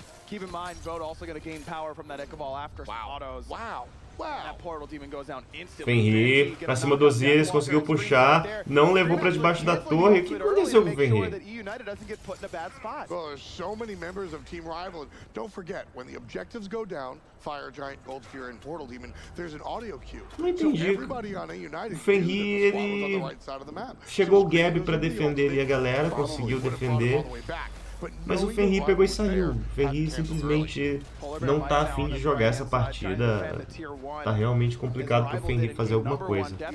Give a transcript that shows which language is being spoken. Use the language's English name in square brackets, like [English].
[English] Keep in mind, Vote also going to gain power from that Ichabod after TODOS. That portal demon goes down instantly. [Portuguese] Fenrir pra cima do Osiris, conseguiu puxar, não levou pra debaixo da torre. O que aconteceu com o Fenrir? [English] Well, there's so many members of Team Rival. And don't forget, when the objectives go down, Fire Giant, Gold Fury, and Portal Demon, there's an audio cue. [Portuguese] Não entendi. O Fenrir, ele chegou o Gab pra defender ali a galera, conseguiu defender. Mas o Fenrir pegou e saiu. O Fenrir simplesmente não tá afim de jogar essa partida. Tá realmente complicado pro Fenrir fazer alguma coisa.